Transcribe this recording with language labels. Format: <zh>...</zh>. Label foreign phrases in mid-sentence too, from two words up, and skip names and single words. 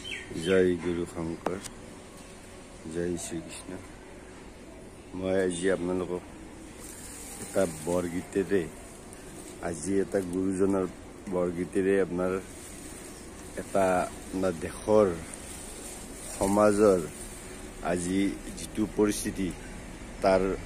<hi>जय गुरु शंकर जय श्री कृष्ण मैं आज आपलोक</hi> <as>এটা বৰগীতেৰে আজি এটা গুৰুজনৰ বৰগীতেৰে আপোনাৰ এটা আপোনাৰ দেশৰ সমাজৰ আজি যিটো পৰিস্থিতি তাৰ</as>